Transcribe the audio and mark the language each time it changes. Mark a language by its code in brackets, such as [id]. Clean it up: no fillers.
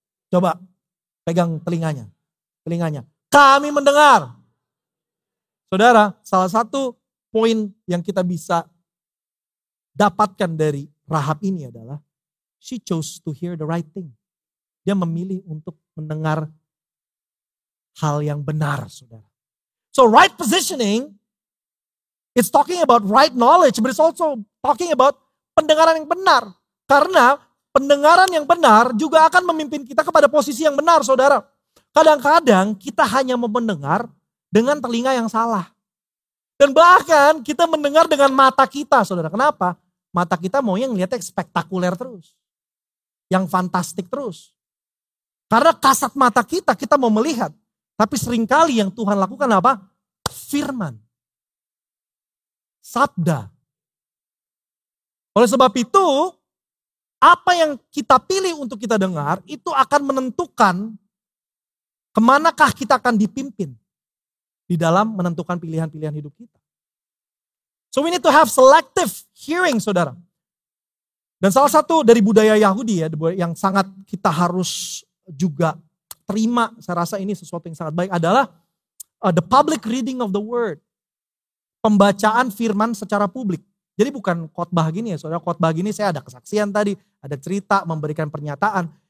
[id] Coba pegang telinganya. Kami mendengar. Saudara, salah satu poin yang kita bisa dapatkan dari Rahab ini adalah [en] she chose to hear the right thing. [id] Dia memilih untuk mendengar hal yang benar, saudara. [en] So right positioning, it's talking about right knowledge, but it's also talking about [id] pendengaran yang benar. Karena pendengaran yang benar juga akan memimpin kita kepada posisi yang benar, saudara. Kadang-kadang kita hanya mau mendengar dengan telinga yang salah. Dan bahkan kita mendengar dengan mata kita, saudara. Kenapa? Mata kita mau yang ngeliatnya spektakuler terus. Yang fantastik terus. Karena kasat mata kita mau melihat. Tapi seringkali yang Tuhan lakukan apa? Firman. Sabda. Oleh sebab itu, apa yang kita pilih untuk kita dengar, itu akan menentukan kemanakah kita akan dipimpin di dalam menentukan pilihan-pilihan hidup kita. [en] So we need to have selective hearing, [id] saudara. Dan salah satu dari budaya Yahudi ya, yang sangat kita harus juga terima, saya rasa ini sesuatu yang sangat baik adalah [en] the public reading of the word. [id] Pembacaan firman secara publik. Jadi bukan khotbah gini ya, saudara. Khotbah gini saya ada kesaksian tadi, ada cerita, memberikan pernyataan.